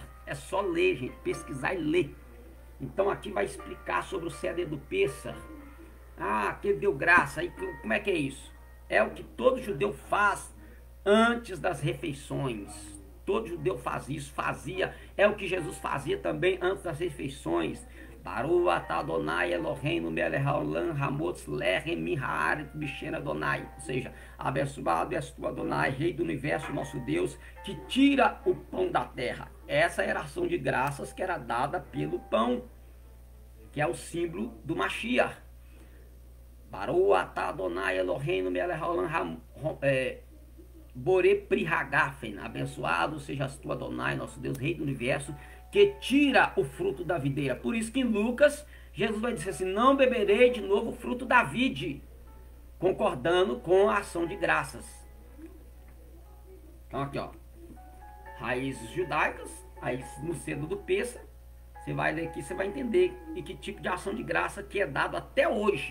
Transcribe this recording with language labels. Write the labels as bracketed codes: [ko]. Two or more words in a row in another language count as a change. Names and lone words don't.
[pt] É só ler, gente, pesquisar e ler. Então aqui vai explicar sobre o Seder do Pessa. Que deu graça. E como é que é isso? É o que todo judeu faz antes das refeições. Todo judeu faz isso, fazia. É o que Jesus fazia também antes das refeições. [he] ברוך אתה אדוני אלוהינו מלך העולם המוציא לחם מן הארץ בשם אדוני. [pt] Ou seja, abençoado és tu, Adonai, Rei do Universo, nosso Deus, que tira o pão da terra. Essa era a ação de graças que era dada pelo pão, que é o símbolo do Mashiach. [he] ברוך אתה אדוני אלוהינו מלך העולם בורא פרי הגפן, [pt] abençoado sejas tu, Adonai, nosso Deus, Rei do Universo, que tira o fruto da videira. Por isso que em Lucas, Jesus vai dizer assim: não beberei de novo o fruto da vide, concordando com a ação de graças. Então aqui, ó, raízes judaicas, aí no cedo do Pessa, você vai ler aqui, você vai entender e que tipo de ação de graça que é dado até hoje.